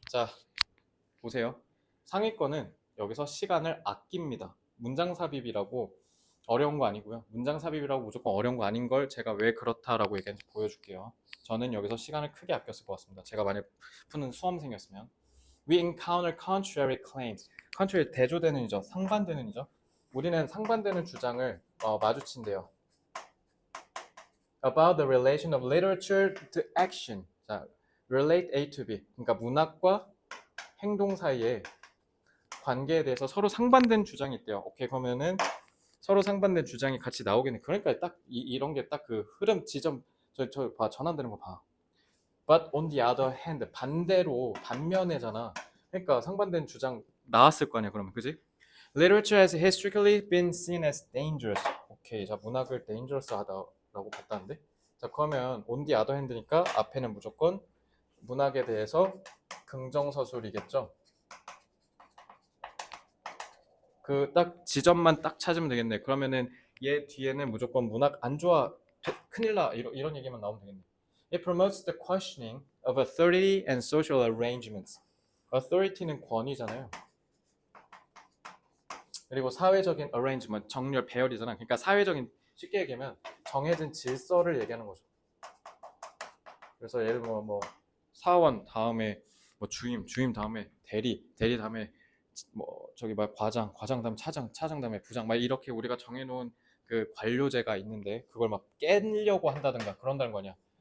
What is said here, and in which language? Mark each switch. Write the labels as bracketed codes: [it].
[ko] 자, 보세요. 상위권은 여기서 시간을 아낍니다. 문장 삽입이라고 어려운 거 아니고요. 문장 삽입이라고 무조건 어려운 거 아닌 걸 제가 왜 그렇다라고 얘기하는지 보여줄게요. 저는 여기서 시간을 크게 아꼈을 것 같습니다. 제가 만약 푸는 수험생이었으면. [en] We encounter contrary claims. [ko] contrary 대조되는 이죠. 상반되는 이죠. 우리는 상반되는 주장을 마주친대요. [en] About the relation of literature to action. 자, relate A to B. [ko] 그러니까 문학과 행동 사이에 관계에 대해서 서로 상반된 주장이 있대요. 오케이, 그러면은 서로 상반된 주장이 같이 나오겠네. 그러니까 딱 이런 게 딱 그 흐름 지점 저 봐, 전환되는 거 봐. [en] But on the other hand, [ko] 반대로 반면에잖아. 그러니까 상반된 주장 나왔을 거 아니야, 그러면, 그지? [en] Literature has historically been seen as dangerous. [ko] 오케이, 자, 문학을 dangerous 하다라고 봤다는데. 자, 그러면 on the other hand니까 앞에는 무조건 문학에 대해서 긍정서술이겠죠. 그 딱 지점만 딱 찾으면 되겠네. 그러면은 얘 뒤에는 무조건 문학 안 좋아, 큰일 나, 이런 얘기만 나오면 되겠네. [en] It promotes the questioning of authority and social arrangements. [ko] authority는 권위잖아요. 그리고 사회적인 arrangement, 정렬, 배열이잖아. 그러니까 사회적인, 쉽게 얘기하면 정해진 질서를 얘기하는 거죠. 그래서 예를 들어 뭐 사원 다음에 뭐 주임 다음에 대리 다음에 뭐 저기 막 과장 다음에 차장 다음에 부장 막 이렇게 우리가 정해놓은 그 관료제가 있는데 그걸 막 깨려고 한다든가 그런다는 거 아니야.